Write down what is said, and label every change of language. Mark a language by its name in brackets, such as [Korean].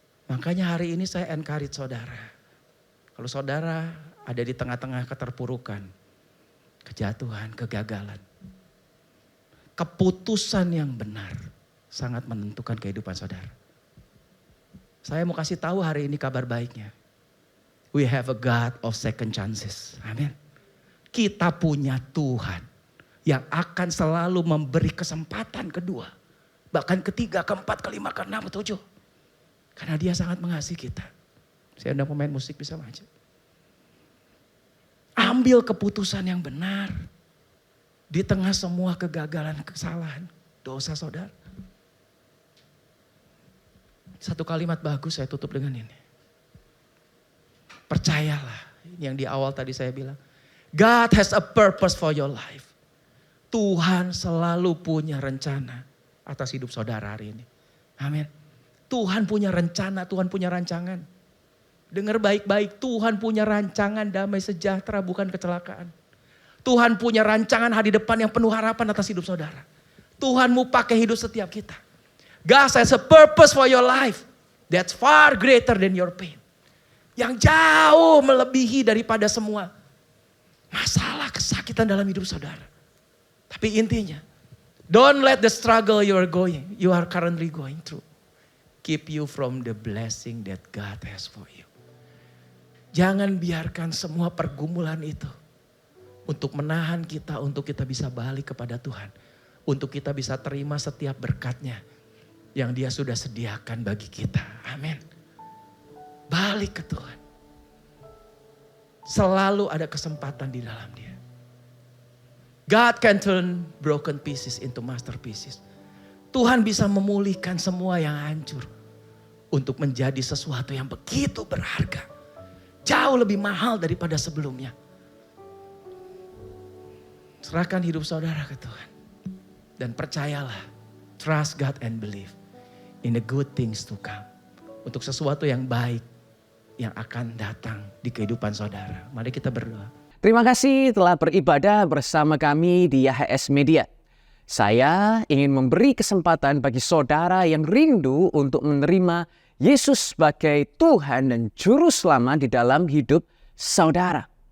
[Indonesian] Makanya hari ini saya encourage saudara. Kalau saudara ada di tengah-tengah keterpurukan, kejatuhan, kegagalan. Keputusan yang benar sangat menentukan kehidupan saudara. Saya mau kasih tahu hari ini kabar baiknya. [English] We have a God of second chances. [Indonesian] Amin. Kita punya Tuhan yang akan selalu memberi kesempatan kedua. Bahkan ketiga, keempat, kelima, keenam, ketujuh. Karena dia sangat mengasihi kita. Saya undang pemain musik bisa maju. Ambil keputusan yang benar. Di tengah semua kegagalan, kesalahan, dosa saudara. Satu kalimat bagus saya tutup dengan ini. Percayalah, yang di awal tadi saya bilang. [English] God has a purpose for your life. [Indonesian] Tuhan selalu punya rencana atas hidup saudara hari ini. Amin. Tuhan punya rencana, Tuhan punya rancangan. Dengar baik-baik, Tuhan punya rancangan damai sejahtera bukan kecelakaan. Tuhan punya rancangan hari depan yang penuh harapan atas hidup saudara. Tuhan mau pakai hidup setiap kita. [English] God has a purpose for your life. That's far greater than your pain. [Indonesian] Yang jauh melebihi daripada semua masalah kesakitan dalam hidup saudara. Tapi intinya, [English] don't let the struggle you are currently going through, keep you from the blessing that God has for you. [Indonesian] Jangan biarkan semua pergumulan itu untuk menahan kita, untuk kita bisa balik kepada Tuhan. Untuk kita bisa terima setiap berkat-Nya yang Dia sudah sediakan bagi kita. Amin. Balik ke Tuhan. Selalu ada kesempatan di dalam Dia. [English] God can turn broken pieces into masterpieces. [Indonesian] Tuhan bisa memulihkan semua yang hancur untuk menjadi sesuatu yang begitu berharga. Jauh lebih mahal daripada sebelumnya. Serahkan hidup saudara ke Tuhan. Dan percayalah, [English] trust God and believe in the good things to come. [Indonesian] Untuk sesuatu yang baik yang akan datang di kehidupan saudara. Mari kita berdoa. Terima kasih telah beribadah bersama kami di YHS Media. Saya ingin memberi kesempatan bagi saudara yang rindu untuk menerima Yesus sebagai Tuhan dan Juru Selamat di dalam hidup saudara.